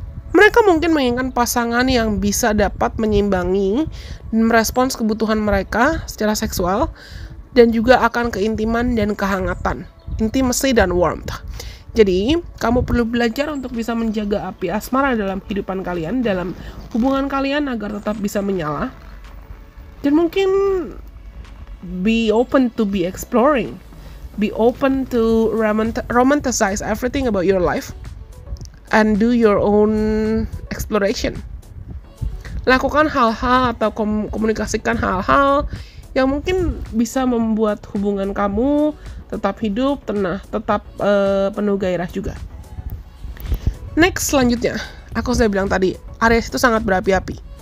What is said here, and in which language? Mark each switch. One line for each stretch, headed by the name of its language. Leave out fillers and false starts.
Indonesian: Mereka mungkin menginginkan pasangan yang bisa dapat menyeimbangi dan merespons kebutuhan mereka secara seksual, dan juga akan keintiman dan kehangatan, intimacy dan warmth. Jadi, kamu perlu belajar untuk bisa menjaga api asmara dalam kehidupan kalian, dalam hubungan kalian agar tetap bisa menyala. Dan mungkin
English: be open to be exploring. Be open to romanticize everything about your life and do your own exploration.
Indonesian: Lakukan hal-hal atau komunikasikan hal-hal yang mungkin bisa membuat hubungan kamu tetap hidup, tetap penuh gairah juga. Next, selanjutnya, aku sudah bilang tadi, Aries itu sangat berapi-api.